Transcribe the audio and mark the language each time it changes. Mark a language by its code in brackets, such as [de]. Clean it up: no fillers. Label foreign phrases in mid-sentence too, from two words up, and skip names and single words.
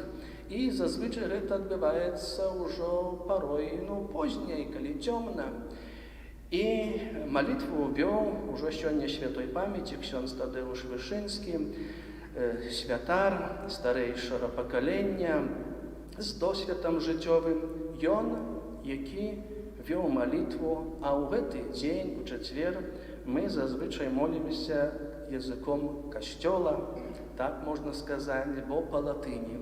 [uk] І зазвичай це відбувається вже [ru] порой, позднє, [uk] коли темно. І молитву ввів уже сьогодні святої пам'яті ksiądz Tadeusz Wyszyński, святар старейшого покоління з досвідом життєвим, він, який вів молитву, а у цей день, у четвер, ми зазвичай молимося язиком Костьола, так можна сказати, бо по латині.